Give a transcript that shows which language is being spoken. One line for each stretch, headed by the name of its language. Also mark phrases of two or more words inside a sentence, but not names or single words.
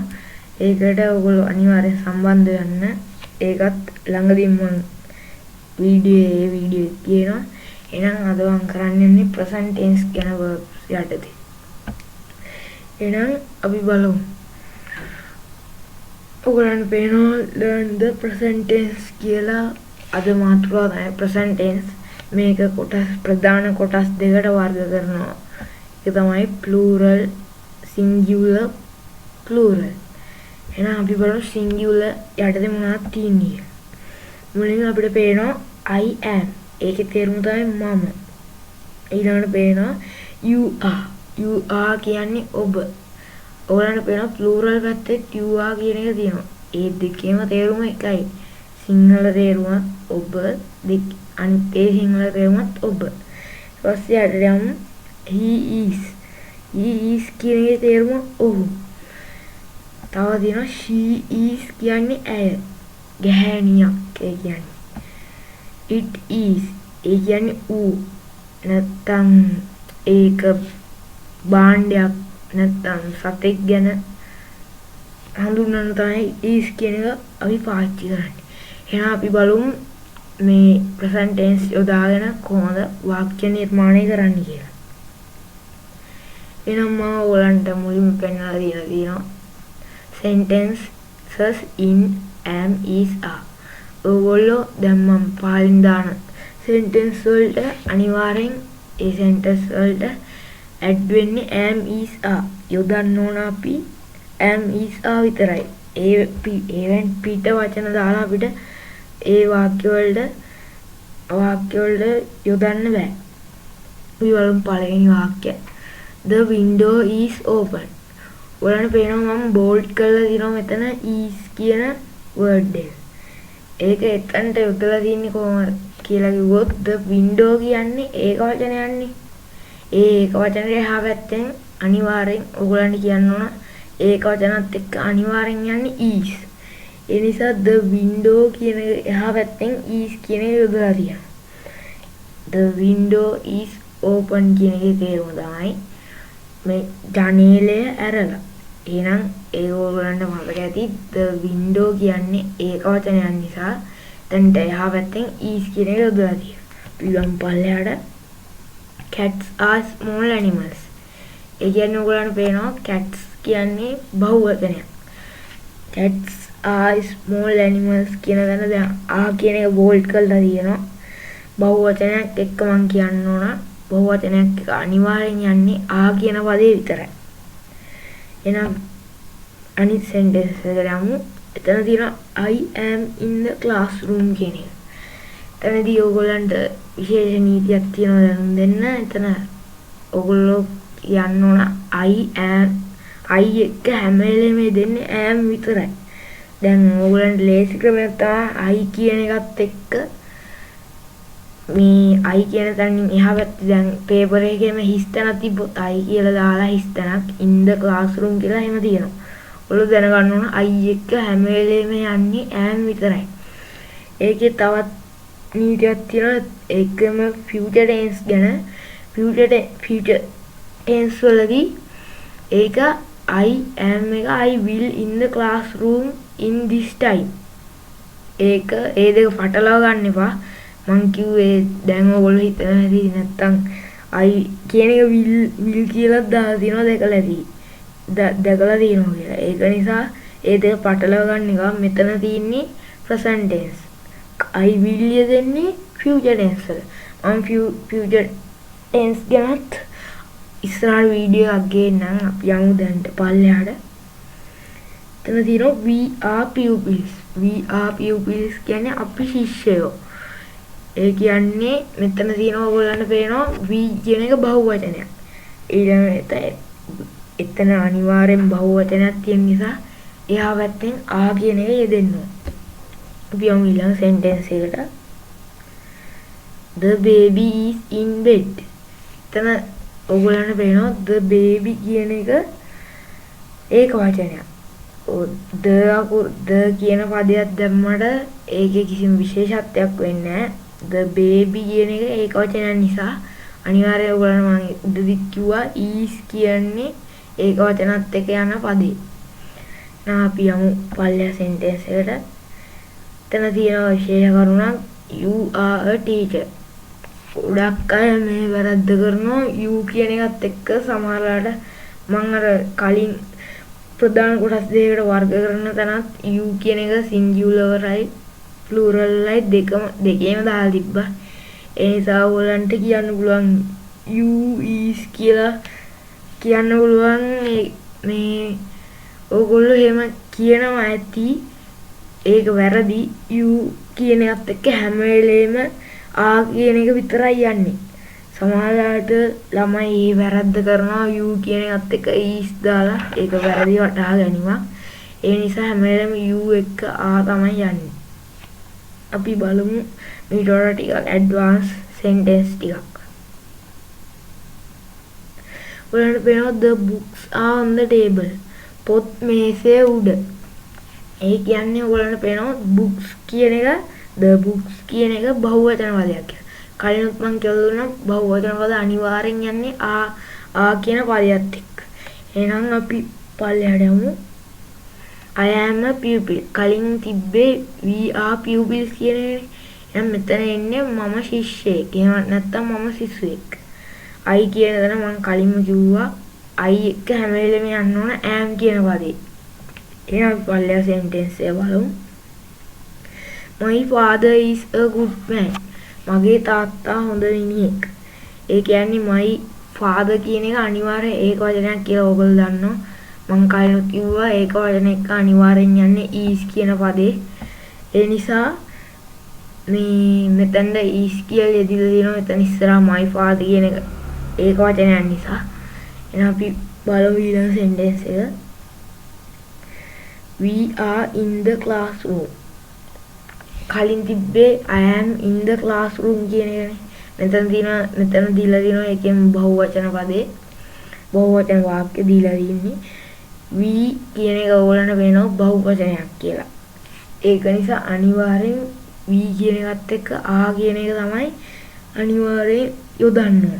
Sinhala: ඒකට ඔයගොල්ලෝ අනිවාර්යෙන් සම්බන්ධ වෙන්න. ඒකත් ළඟදීම මම වීඩියෝ කියනවා. එහෙනම් අද මම කරන්න යන්නේ
English: present tense
Sinhala: ගැන verbs යටතේ. එහෙනම් අපි බලමු. ඔයගොල්ලන්ට පේනවා
English: learn the present tense
Sinhala: කියලා අද මාතෘකාව තමයි
English: present tense.
Sinhala: මේක කොටස් ප්‍රධාන කොටස් දෙකට වර්ග කරනවා. ඒක තමයි
English: plural, singular, plural.
Sinhala: එහෙනම් අපි බලමු singular යටතේ මොනවද තියෙන්නේ. මුලින් අපිට පේනවා
English: I am.
Sinhala: ඒකේ තේරුම තමයි මම. ඊළඟට පේනවා
English: you are. you are
Sinhala: කියන්නේ ඔබ. ඔයාලට පේනවා plural පැත්තේ
English: you are
Sinhala: කියන එක තියෙනවා. ඒ දෙකේම තේරුම එකයි. සිංහල තේරුම ඔබ, අනිත් ඒ සිංහල තේරුමත් ඔබ. ඊට පස්සේ අර යමු
English: he is. he is
Sinhala: කියන එකේ තේරුම ඔහු. තව තියෙනවා
English: she is
Sinhala: කියන්නේ ඇය. ගැහැණියක් ඒ කියන්නේ.
English: it is
Sinhala: ඒ කියන්නේ ඌ. නැත්තම් ඒක භාණ්ඩයක් නැත්තම් සතෙක් ගැන හඳුන්වන්න තමයි is කියන එක අපි පාවිච්චි කරන්නේ. එහෙනම් අපි බලමු මේ
English: present tense
Sinhala: යොදාගෙන කොහොමද වාක්‍ය නිර්මාණය කරන්න කියලා. එහෙනම් මම ඔයගලන්ට මුලින්ම පෙන්නලා තියෙනවා
English: sentences in am, is, are.
Sinhala: ඔයගොල්ලෝ දැන් මම පාලින් දාන sentence වලට අනිවාර්යෙන් ඒ sentence වලට add වෙන්නේ
English: am, is, are.
Sinhala: යොදන්න ඕන අපි
English: am, is, are
Sinhala: විතරයි. ඒවෙන් පිට වචන දාලා අපිට ඒ වාක්‍ය වලට යොදන්න බෑ. අපි බලමු පළවෙනි වාක්‍යය.
English: The window is open.
Sinhala: ඔයාලට පේනවා මම bold කරලා දිනවා මෙතන is කියන word එක. ඒක එතනට යොදලා තින්නේ කොහොමද කියලා කිව්වොත්
English: the window
Sinhala: කියන්නේ ඒක වචනයන්නේ. ඒක වචනේ එහා පැත්තෙන් අනිවාර්යෙන් ඔයගොල්ලන්ට කියන්න ඕන ඒක වචනත් එක්ක අනිවාර්යෙන් යන්නේ is. ඒ නිසා
English: the window
Sinhala: කියන එහා පැත්තෙන් is කියන එක යොදලා තියෙනවා.
English: the window is open
Sinhala: කියන එකේ තේරුම තමයි මේ ජනේලය ඇරලා. එහෙනම් ඒක ඔයගොල්ලන්ට මතක ඇති
English: the window
Sinhala: කියන්නේ ඒක වචනයක් නිසා දැන් එහා පැත්තෙන් is කියන එක යොදලා තියෙනවා. ඊළඟ පල්ලෙහාට
English: cats are small animals.
Sinhala: ඒ කියන්නේ ඔයගොල්ලන්ට පේනවා cats කියන්නේ බහුවචනයක්.
English: cats are small animals
Sinhala: කියන දන දැන් ආ කියන එක bold කරලා තියෙනවා. බහුවචනයක් එක්ක මම කියන්න ඕන බහුවචනයක් එක අනිවාර්යෙන් යන්නේ ආ කියන පදේ විතරයි. එහෙනම් අනිත් sentence එකට යමු. එතන තියෙනවා
English: I am in the classroom
Sinhala: කියන එක. එතනදී ඔයගොල්ලන්ට විශේෂ නීතියක් තියෙනවා දැනුම් දෙන්න. එතන ඔයගොල්ලෝ යන්න ඕන
English: I am I
Sinhala: එක හැම වෙලේම දෙන්නේ am විතරයි. දැන් ඔයගොල්ලන්ට ලේසි ක්‍රමයක් තමයි I කියන එකත් එක්ක මේ I කියන තැනින් එහා පැත්තේ දැන් පේපර් එකේම හිස් තැනක් තිබ්බොත් I කියලා දාලා හිස් තැනක්
English: in the classroom
Sinhala: කියලා එහෙම තියෙනවා. ඔයගොල්ලෝ දැනගන්න ඕන I එක හැම වෙලේම යන්නේ am විතරයි. ඒකේ තවත් නීතියක් තියෙනවා.
English: ඒකම future tense ගැන future tense
Sinhala: වලදී ඒක
English: I am එක I will in the classroom in this time.
Sinhala: ඒක ඒ දෙක පටලවා ගන්න එපා. මං කිව්වේ දැන් ඔයගොල්ලෝ හිතන හැටි නැත්තම් I කියන එක will කියලා දාලා තියෙනවා දැකලා තියෙනවා කියලා. ඒක නිසා ඒ දෙක පටලව ගන්න එක. මෙතන තියෙන්නේ
English: present tense. I will
Sinhala: යෙදෙන්නේ
English: future tense
Sinhala: වල. මම
English: future tense
Sinhala: ගැනත් ඉස්සරහ වීඩියෝ එකක් ගේන්නම්. අපි යමු දැන් පල්ලෙහාට. එතන තියෙනවා
English: we are pupils. We are pupils
Sinhala: කියන්නේ අපි ශිෂ්‍යයෝ. ඒ කියන්නේ මෙතන තියෙනවා ඔයගොල්ලන්ට පේනවා we කියන එක බහුවචනයක්. ඊළඟට එතන අනිවාර්යෙන් බහුවචනයක් තියෙන නිසා එහා පැත්තෙන් ආ කියන එක යෙදෙන්න ඕන. අපි යමු ඊළඟ sentence එකට.
English: The baby is in bed.
Sinhala: එතන ඔයගොල්ලන්ට පේනවා
English: the baby
Sinhala: කියන එක ඒක වචනයක්. the කියන පදයක් දැම්මට ඒකේ කිසිම විශේෂත්වයක් වෙන්නේ නැහැ.
English: the baby
Sinhala: කියන එක ඒක වචනයක් නිසා අනිවාර්යයෙන් ඔයගොල්ලන් මම උඩදී කිව්වා is කියන්නේ ඒක වචනත් එක්ක යන පදේ. අපි යමු පල්ලෙහා sentence එකට. එතන තියෙන විශේෂ කරුණක්
English: you are a teacher.
Sinhala: ගොඩක් අය මේ වැරද්ද කරනවා you කියන එකත් එක්ක සමහරවිට මම අර කලින් ප්‍රධාන කොටස් දෙකකට වර්ග කරන තැනත් you කියන එක singularයි pluralයි දෙකේම දාලා තිබ්බා. ඒ නිසා ඔයගලන්ට කියන්න පුළුවන්
English: you is
Sinhala: කියලා කියන්න පුළුවන් මේ ඔයගොල්ලෝ එහෙම කියනවා ඇති. ඒක වැරදි. you කියන එකත් එක්ක හැම වෙලේම ආ කියන එක විතරයි යන්නේ. සමහරවිට ළමයි මේ වැරද්ද කරනවා you කියන එකත් එක්ක is දාලා ඒක වැරදි වටහා ගැනීමක්. ඒ නිසා හැම වෙලේම you එක්ක ආ තමයි යන්නේ. අපි බලමු ඊට වඩා ටිකක් ඇඩ්වාන්ස් sentence ටිකක්. ඔයාලට පේනවා
English: the books are on the table.
Sinhala: පොත් මේසේ උඩ. ඒ කියන්නේ ඔයාලට පේනවා books කියන එක
English: the books
Sinhala: කියන එක බහුවචන පදයක් කියලා. කලිනුත් මම කියලා දුන්නා බහුවචන පද අනිවාර්යෙන් යන්නේ ආ කියන පදයට එක්ක. එහෙනම් අපි පල්ලෙහාට යමු.
English: I am a pupil.
Sinhala: කලින් තිබ්බේ
English: we are pupils
Sinhala: කියන එක. එහෙනම් මෙතන එන්නේ මම ශිෂ්‍යයෙක්. එහෙම නැත්නම් මම සිසුවෙක්. I කියන දන මම කලින්ම කිව්වා I එක හැම වෙලෙම යන්න ඕන am කියන පදේ. එහෙනම් අපි පල්ලෙහා sentence එක බලමු.
English: My father is a good man.
Sinhala: මගේ තාත්තා හොඳ මිනිහෙක්. ඒ කියන්නේ
English: my father
Sinhala: කියන එක අනිවාර්යෙන් ඒක වචනයක් කියලා ඔයගොල්ලෝ දන්නවා. මම කලින් කිව්වා ඒක වචන එක අනිවාර්යෙන් යන්නේ is කියන පදේ. ඒ නිසා මේ මෙතන is කියලා යෙදিলা තියෙනවා. මෙතන ඉස්සරහා
English: my father
Sinhala: කියන එක ඒක වචනයක් නිසා. එහෙනම් අපි බලමු ඊළඟ sentence එක.
English: We are in the classroom.
Sinhala: කලින් තිබ්බේ
English: I am in the classroom
Sinhala: කියන එකනේ. මෙතන දීලා තියෙනවා ඒකෙන් බහුවචන පදේ. බහුවචන වාක්‍ය දීලා තියෙන්නේ. we කියන එක ඕගොල්ලන්ට වෙනවා බහුවචනයක් කියලා. ඒක නිසා අනිවාර්යෙන් we කියන එකත් එක්ක ආ කියන එක තමයි අනිවාර්යෙන් යොදන්න ඕන.